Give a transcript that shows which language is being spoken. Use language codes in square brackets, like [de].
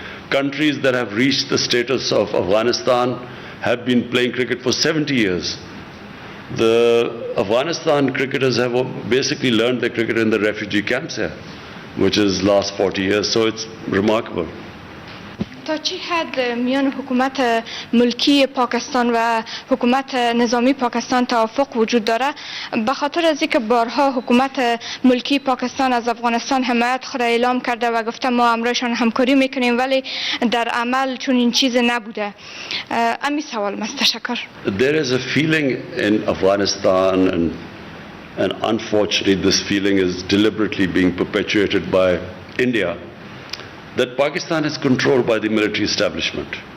[en] Countries that have reached the status of Afghanistan have been playing cricket for 70 years. The Afghanistan cricketers have basically learned their cricket in the refugee camps here, which is last 40 years, so it's remarkable. [fa] تا چی حد میان حکومت ملکی پاکستان و حکومت نظامی پاکستان توافق وجود داره؟ به خاطر از اینکه بارها حکومت ملکی پاکستان از افغانستان حمایت خود اعلام کرده و گفته ما همراهشان همکاری میکنیم، ولی در عمل چون این چیز نبوده. امی سوال است. تشکر. [en] There is a feeling in Afghanistan, and unfortunately this feeling is deliberately being perpetuated by India, that Pakistan is controlled by the military establishment.